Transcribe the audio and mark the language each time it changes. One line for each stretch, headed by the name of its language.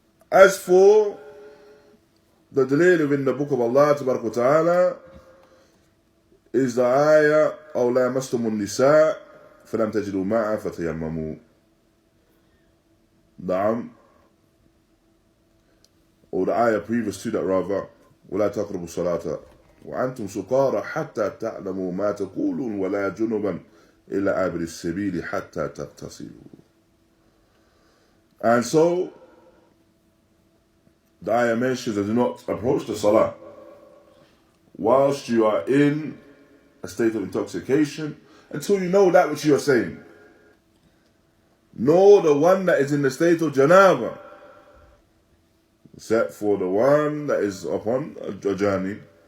English: As for the dalil within the book of Allah tabarak wa ta'ala, is the ayah,
Arabic: أَوْ لَا مَسْتُمُ النِّسَاءَ فَلَمْ تَجِدُوا مَاءً فَتَيَمَّمُوا.
English: Or the ayah previous to that rather,
Arabic: وَلَا تَقْرَبُوا الصَّلَاةَ وَأَنْتُمْ سُقَارَى حَتَّى تَعْلَمُوا مَا تَقُولُونَ وَلَا جُنُبًا إِلَّا عَابِرِي السَّبِيلِ حَتَّى تَغْتَسِلُوا.
English: And so the ayah mentions that do not approach the salah whilst you are in a state of intoxication until you know that which you are saying. Nor the one that is in the state of janābah, except for the one that is upon a journey.